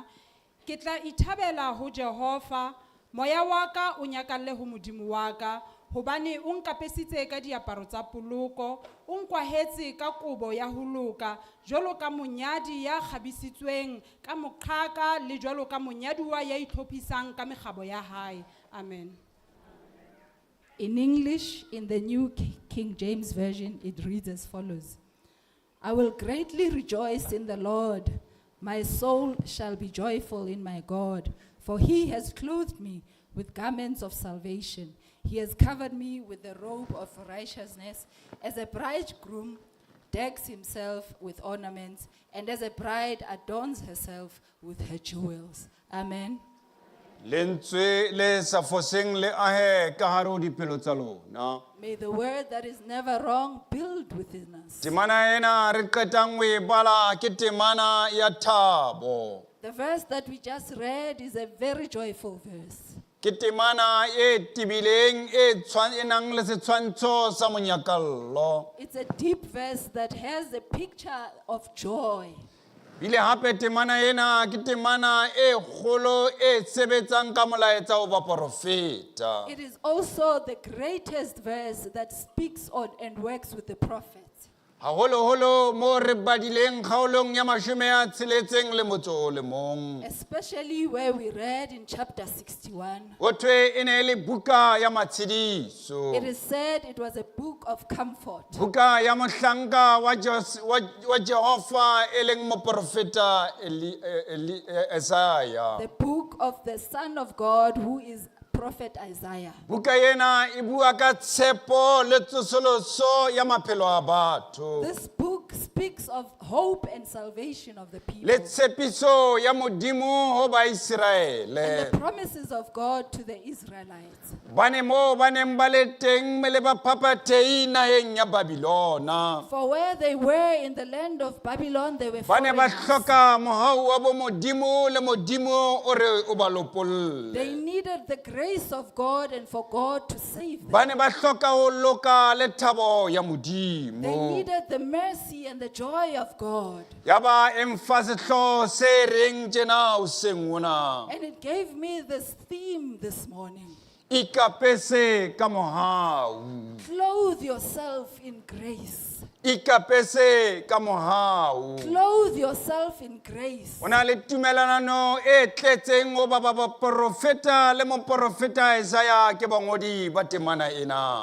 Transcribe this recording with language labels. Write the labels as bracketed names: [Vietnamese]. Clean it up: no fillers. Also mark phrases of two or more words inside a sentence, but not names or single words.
[Southern Sotho] Ke tla ithabela ho Jehova, moya wa ka o nyakalle ho modimo wa ka, hobane o nkapesitse ka diaparo tsa poloko, o nkwahetse ka kobo ya ho loka, jwalo ka monyadi ya kgabisitsweng ka moqhaka le jwalo ka monyaduwa ya itlhophisang ka mekgabo ya hae. Amen. [English] In English, in the New King James Version, it reads as follows. I will greatly rejoice in the Lord. My soul shall be joyful in my God, for he has clothed me with garments of salvation. He has covered me with the robe of righteousness, as a bridegroom decks himself with ornaments, and as a bride adorns herself with her jewels. Amen. [Southern Sotho] lentswe le sa foseng le ahe ka hare ho dipelo tsa lona. [English] May the word that is never wrong build within us. [Southern Sotho] Temana ena re qetang ho e bala ke temana ya thabo. [English] The verse that we just read is a very joyful verse. [Southern Sotho] Ke temana e tibileng e nang le setshwantsho sa monyakallo. [English] It's a deep verse that has a picture of joy. [Southern Sotho] Bile hape temana ena ke temana e kgolo e sebetsang ka molaetsa o ba profeta. [English] It is also the greatest verse that speaks on and works with the prophet. [Southern Sotho] Haholo-holo mo re badileng kgaolong ya mashome a tsheletseng le motso o le mong. [English] Especially where we read in chapter 61. [Southern Sotho] Ho thwe e ne le buka ya matshediso. [English] It is said it was a book of comfort. [Southern Sotho] Buka ya mohlanka wa Jehova e leng moprofeta Isaiah. [English] The book of the Son of God who is Prophet Isaiah. [Southern Sotho] Buka ena e bua ka tshepo le tsosoloso ya maphelo a batho. [English] This book speaks of hope and salvation of the people. [Southern Sotho] Le tshepiso ya Modimo ho ba [English] And [Southern Sotho] Israele. [English] the promises of God to the Israelites. [Southern Sotho] Bane mo baneng ba le teng me le ba phaphathehi naheng ya Babilona. [English] For where they were in the land of Babylon, they were [Southern Sotho] Bane ba [English] foreigners. [Southern Sotho] hloka mohau wa bo Modimo le Modimo o re o ba lopolle. [English] They needed the grace of God and for God to save them. [Southern Sotho] Bane ba hloka ho loka le thabo ya [English] They [Southern Sotho] Modimo. [English] needed the mercy and the joy of God. [Southern Sotho] Ya ba emphase hlo se reng tjena hoseng ona. [English] And it gave me this theme this morning. [Southern Sotho] Ikapese ka mohau. [English] Clothe yourself in grace. [Southern Sotho] Ikapese ka mohau. [English] Clothe yourself in grace. [Southern Sotho] Ona le tumelanano e tletseng ho ba profeta le moprofeta Isaiah ke bangodi ba temana ena.